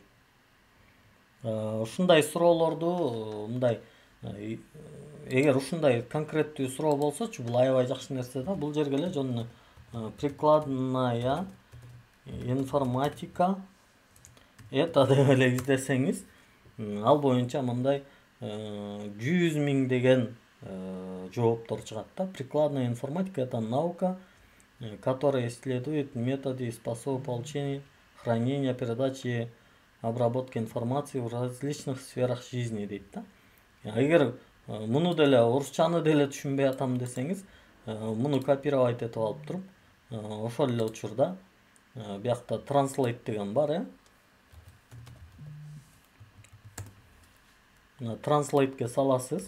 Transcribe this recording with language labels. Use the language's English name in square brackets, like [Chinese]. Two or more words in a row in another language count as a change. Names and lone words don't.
[Kyrgyz] Ушундай суроолорду мындай эгер ушундай конкреттүү суроо болсочу, бул аябай жакшы нерсе да. Бул жерге эле жөн [Russian] прикладная информатика это [Kyrgyz] деп эле издесеңиз, ал боюнча мындай 100 000 деген жооптор чыгат да. [Russian] Прикладная информатика это наука, которая исследует методы и способы получения, хранения, передачи, обработки информации в различных сферах жизни [Kyrgyz] дейт да. Эгер муну деле орусчаны деле түшүнбөй атам десеңиз, муну копировать этип алып туруп, ошол эле учурда биякта translate деген бар, translate'ке саласыз.